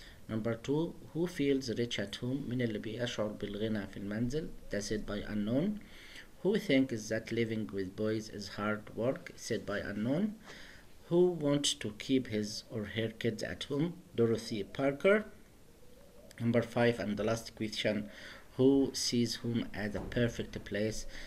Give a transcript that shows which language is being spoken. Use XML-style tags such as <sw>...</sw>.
<en>Number 2, who feels rich at home?</en> <ar>من اللي بيشعر بالغنى في المنزل؟ ده</ar> <en>said by unknown. Who thinks that living with boys is hard work? Said by unknown. Who wants to keep his or her kids at home? Dorothy Parker. Number 5 and the last question, who sees home as a perfect place?</en>